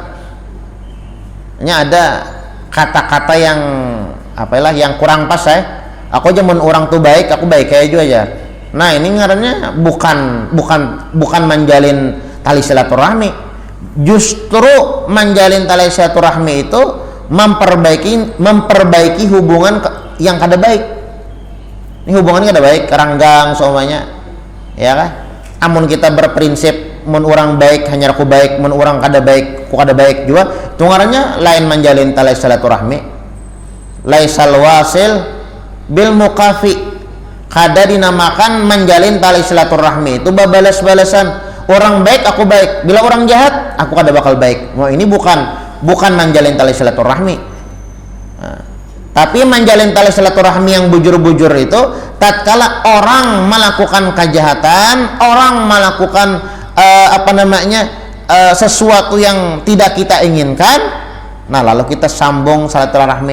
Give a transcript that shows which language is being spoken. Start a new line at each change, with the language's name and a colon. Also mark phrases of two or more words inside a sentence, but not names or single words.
Indonesian: Ini ada kata-kata yang apalah yang kurang pas ya. Aku aja orang tuh baik, aku baik kayak aja. Nah, ini ngarannya bukan menjalin tali silaturahmi. Justru menjalin tali silaturahmi itu memperbaiki hubungan yang
Banjar: kada baik. Ini hubungan kada baik, ranggang semuanya.
Indonesian: Ya kan?
Banjar: Amun kita berprinsip mun orang baik hanya aku baik, mun orang kada baik, aku kada baik juga. Itu ngarannya lain menjalin tali silaturahmi.
Arabic: Laisal wasil bil mukafi,
Indonesian: kada dinamakan menjalin tali silaturahmi itu balas-balasan. Orang baik aku baik, bila orang jahat aku
Banjar: kada bakal baik.
Indonesian: Wah, ini bukan menjalin tali silaturahmi. Nah, tapi menjalin tali silaturahmi yang bujur-bujur itu tatkala orang melakukan kejahatan, orang melakukan sesuatu yang tidak kita inginkan, nah lalu kita sambung silaturahmi.